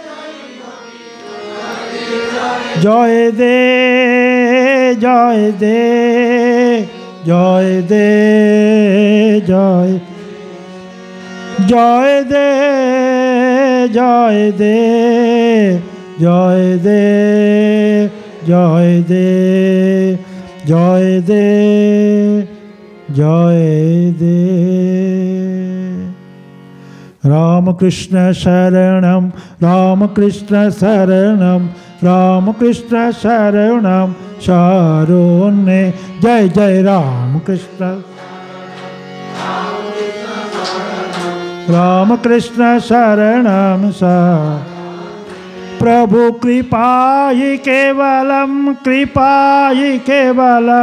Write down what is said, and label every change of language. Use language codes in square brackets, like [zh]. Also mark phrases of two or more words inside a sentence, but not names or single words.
[bn] জয় দে জয় দে জয় দে জয়, জয় দে জয় দে জয় দে জয় দে জয় দে জয় দে। [sa] रामकृष्ण शरणं रामकृष्ण शरणं रामकृष्ण शरणं शरण्ये जय जय रामकृष्ण रामकृष्ण शरणं प्रभु कृपायै केवलं कृपायै केवलं